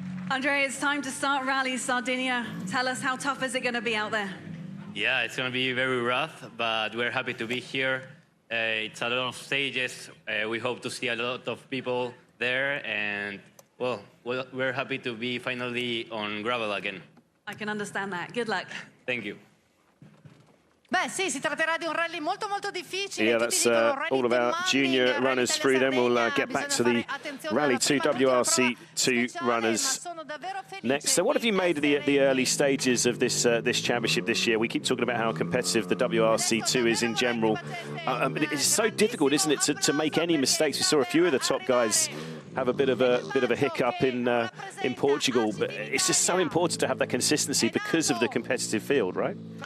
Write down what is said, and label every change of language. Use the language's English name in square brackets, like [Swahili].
[English] Andrea, it's time to start Rally Sardinia. Tell us, how tough is it going to be out there? Yeah, it's going to be very rough, but we're happy to be here. It's a lot of stages. We hope to see a lot of people there, and well, we're happy to be finally on gravel again. I can understand that. Good luck. Thank you. [Italian] Beh sì, si tratterà di un rally molto molto difficile. [English] Yeah, that's all about junior runners through. Then we'll get back to the Rally 2 WRC2 runners next. So what have you made of the early stages of this championship this year? We keep talking about how competitive the WRC2 is in general. It's so difficult, isn't it, to make any mistakes? We saw a few of the top guys have a bit of a hiccup in Portugal, but it's just so important to have that consistency because of the competitive field, right?